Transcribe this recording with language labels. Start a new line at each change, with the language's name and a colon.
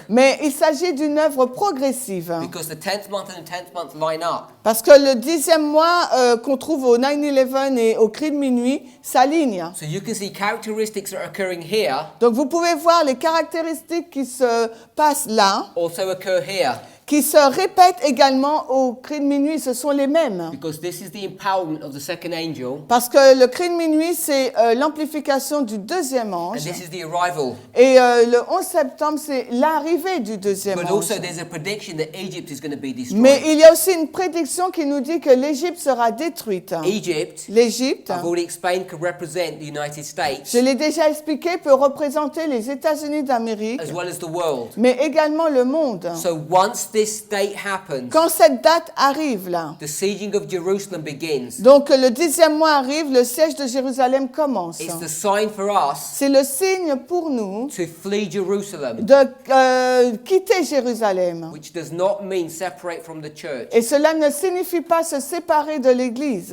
French: Mais il s'agit d'une œuvre progressive
English: because the 10th month and the 10th month line up.
French: parce que le 10e mois qu'on trouve au 9/11 et au cri de minuit s'aligne.
English: So you can see characteristics that are occurring here
French: Donc vous pouvez voir les caractéristiques qui se passent là,
English: also occur here
French: qui se répètent également au cri de minuit, ce sont les mêmes.
English: because this is the empowerment of the second angel
French: Parce que le cri de minuit, c'est l'amplification du deuxième
English: and
French: ange.
English: this is the arrival.
French: Et le 11 septembre, c'est l'arrivée du deuxième
English: But
French: ange.
English: also there's a prediction that Egypt is going to be destroyed.
French: Mais il y a aussi une prédiction qui nous dit que l'Égypte sera détruite.
English: Egypt,
French: L'Égypte,
English: I've already explained, could represent the United States
French: je l'ai déjà expliqué, peut représenter les États-Unis d'Amérique,
English: as well as the world.
French: mais également le monde.
English: So once this date happens,
French: Quand cette date arrive là,
English: the sieging of Jerusalem begins.
French: donc le 10e mois arrive, le siège de Jérusalem commence.
English: It's the sign for us
French: C'est le signe pour nous
English: to flee Jerusalem,
French: de quitter Jérusalem.
English: which does not mean separate from the church.
French: Et cela ne signifie pas se séparer de l'Église.